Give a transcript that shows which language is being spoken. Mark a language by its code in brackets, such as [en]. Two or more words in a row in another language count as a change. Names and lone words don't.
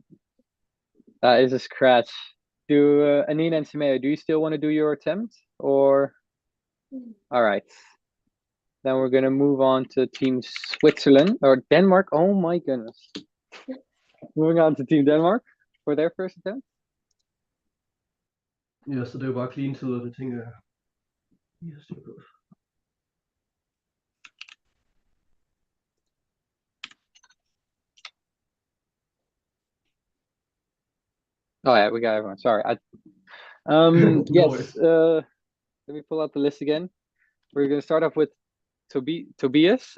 [en] That is a scratch. Do Anina and Simeo, do you still want to do your attempt or? All right. Then we're gonna move on to Team Switzerland or Denmark. Oh my goodness. Moving on to Team Denmark for their first attempt. [da] Ja, så det er jo bare clean tid, og det tænker jeg. Yes, det er godt. [en] Oh yeah, we got everyone. Sorry. No Yes. Let me pull out the list again. We're gonna start off with Tobias.